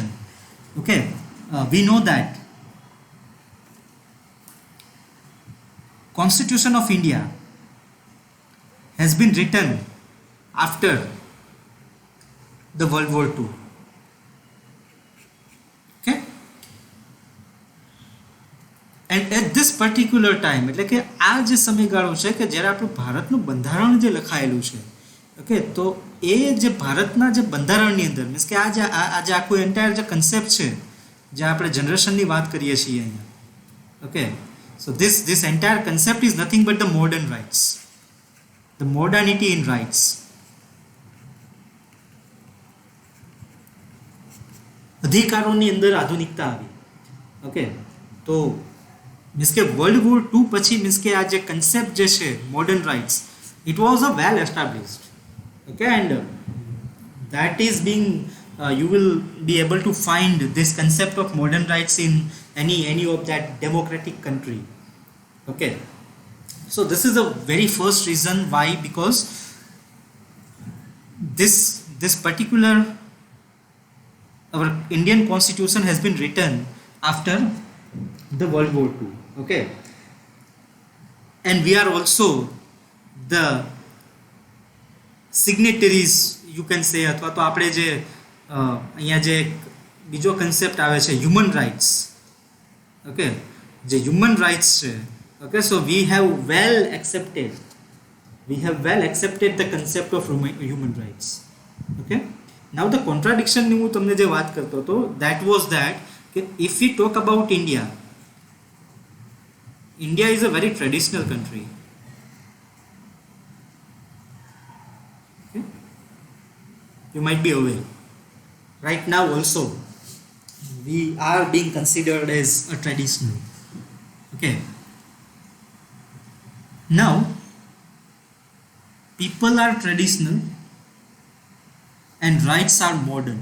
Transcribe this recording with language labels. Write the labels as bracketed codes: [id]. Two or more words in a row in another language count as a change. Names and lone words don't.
[en] Okay, we know that Constitution of India has been written after the World War II. Okay, and at this particular time, [gu] એટલે કે આ જે સમયગાળો છે કે જ્યારે આપણું ભારતનું બંધારણ જે લખાયેલું છે, ઓકે, તો એ જે ભારતના જે બંધારણની અંદર મીન્સ કે આ જે આખું એન્ટાયર જે કન્સેપ્ટ છે, જે આપણે જનરેશનની વાત કરીએ છીએ અહીંયા, ઓકે, [en] so this entire concept is nothing but the modern rights, the modernity in rights. [gu] અધિકારોની અંદર આધુનિકતા આવી. ઓકે, તો મીન્સ કે વર્લ્ડ વોર 2 પછી મીન્સ કે આ જે કન્સેપ્ટ જે છે [en] modern rights, it was a well established. Okay, and that is being you will be able to find this concept of modern rights in any of that democratic country. Okay, so this is the very first reason why, because this particular our Indian constitution has been written after the World War II. Okay, and we are also the signatories you can say, [gu] અથવા તો આપણે જે અહીંયા જે બીજો કન્સેપ્ટ આવે છે [en] human rights. [gu] ઓકે, જે [en] human rights [gu] છે. [en] Okay, so we have well accepted the concept of human rights. Okay, now the contradictionની [gu] હું તમને જે વાત કરતો હતો [en] that was that કે if we talk about India is a very traditional country. You might be aware. Right now also, we are being considered as a traditional. Okay. Now, people are traditional and rights are modern.